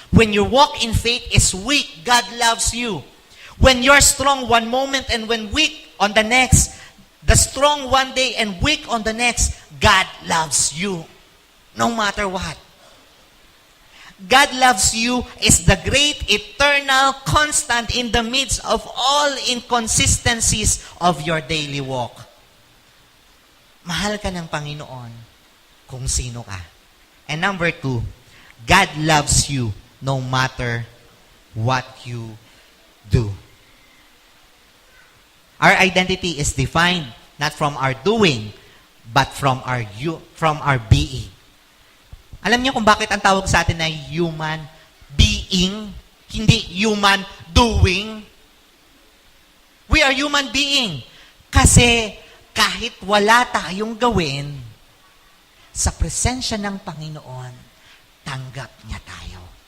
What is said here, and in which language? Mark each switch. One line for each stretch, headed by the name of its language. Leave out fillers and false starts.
English: When your walk in faith is weak, God loves you. When you're strong one moment and when weak on the next, the strong one day and weak on the next, God loves you. No matter what. God loves you is the great, eternal, constant in the midst of all inconsistencies of your daily walk.
Filipino: Mahal ka ng Panginoon kung sino ka.
English: And number 2, God loves you no matter what you do. Our identity is defined not from our doing, but from our being.
Filipino: Alam niyo kung bakit ang tawag sa atin ay human being, hindi human doing?
English: We are human being.
Filipino: Kasi kahit wala tayong gawin, sa presensya ng Panginoon, tanggap niya tayo.